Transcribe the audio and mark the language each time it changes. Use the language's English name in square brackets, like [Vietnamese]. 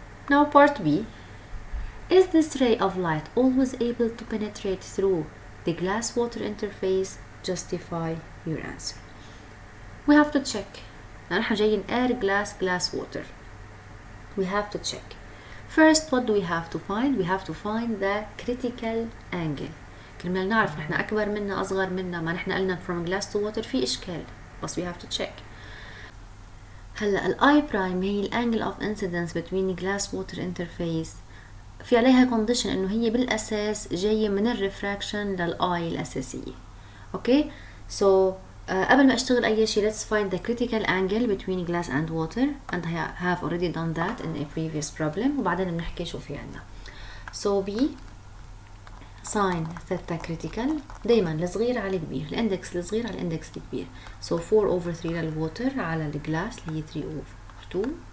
[English] Now part B. Is this ray of light always able to penetrate through the glass-water interface? Justify your answer. We have to check. [Arabic] نحن جايين [English] air, glass, water. We have to check. First, what do we have to find? We have to find the critical angle. [Arabic] كرمال نعرف نحن أكبر منا أصغر منا. ما نحن قلنا [English] from glass to water [Arabic] في إشكال. [English] بس we have to check. هلا ال I prime هي ال angle of incidence between glass water interface. [Arabic] في عليها condition إنه هي بالأساس جاية من الريفراكشن لل I الأساسية. [English] Okay. So [Arabic] قبل ما اشتغل اي شيء [English] let's find the critical angle between glass and water and I have already done that in a previous problem [Arabic] وبعدين بنحكي شو في عنا. So B sin theta critical دايما الصغير على الكبير. الاندكس الصغير على الاندكس الكبير. So 4/3 للووتر على الجلاس اللي هي 3/2.